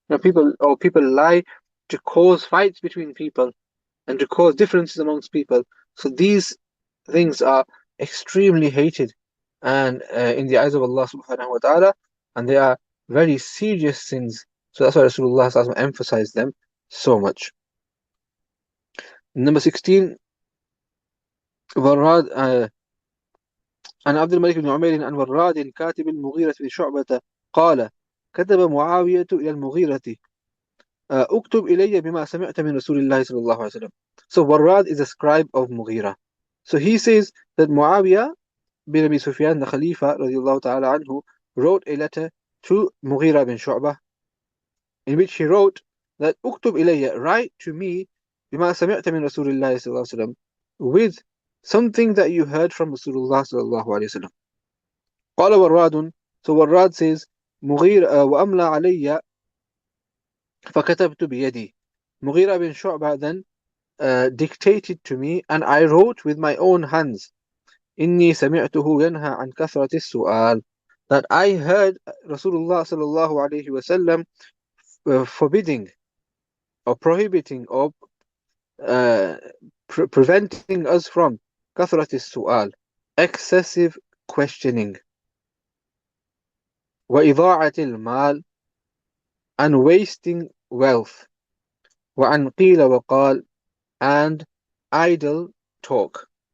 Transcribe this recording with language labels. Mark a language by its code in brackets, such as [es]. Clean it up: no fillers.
[en] People lie to cause fights between people and to cause differences amongst people. So these things are extremely hated and in the eyes of Allah subhanahu wa ta'ala, and they are very serious sins. So that's why Rasulullah sallallahu alaihi wasallam emphasized them so much. [ar] Number 16, وراد عن عبد الملك بن عمير عن وراد كاتب المغيرة بن شعبة قال كتب معاوية إلى المغيرة اكتب إلي بما سمعت من رسول الله صلى الله عليه وسلم. [en] So Warrad is a scribe of Mughira. So he says that Muawiyah bin Abi Sufyan, the Khalifa radiallahu ta'ala anhu, wrote a letter to Mughira bin Shu'bah, in which he wrote that [ar] uktub ilayya, [en] write to me, [ar] bima sami'ta min Rasulillah [en] sallallahu alaihi wasallam, with something that you heard from Rasulullah sallallahu alaihi wasallam. [ar] قال وراد, [en] so Warrad says, [ar] Mughira وأملى علي فكتبت بيدي. [en] Mughira bin Shu'bah then dictated to me, and I wrote with my own hands. [ar] إني سمعته ينهى عن كثرة السؤال, [en] that I heard Rasulullah sallallahu alaihi wasallam forbidding or prohibiting or preventing us from [ar] كثرة السؤال, [en] excessive questioning, [ar] وإضاعة المال, [en] and wasting wealth, [ar] وعن قيل وقال, [en] and idle talk.